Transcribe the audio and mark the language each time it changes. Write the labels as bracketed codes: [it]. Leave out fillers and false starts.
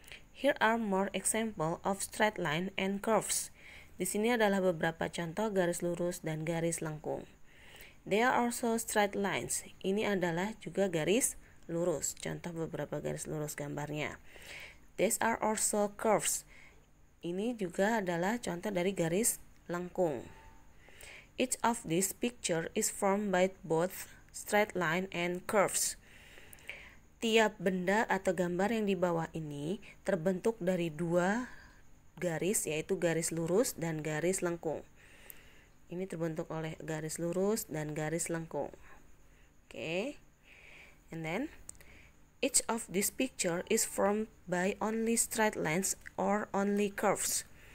[en] Here are more example of straight line and curves. [id] Di sini adalah beberapa contoh garis lurus dan garis lengkung. [en] They are also straight lines. [id] Ini adalah juga garis lurus. Contoh beberapa garis lurus gambarnya. [en] These are also curves. [id] Ini juga adalah contoh dari garis lengkung. [en] Each of these picture is formed by both straight line and curves. [id] Tiap benda atau gambar yang di bawah ini terbentuk dari dua garis, yaitu garis lurus dan garis lengkung. Ini terbentuk oleh garis lurus dan garis lengkung. Oke. [en] And then each of this picture is formed by only straight lines or only curves.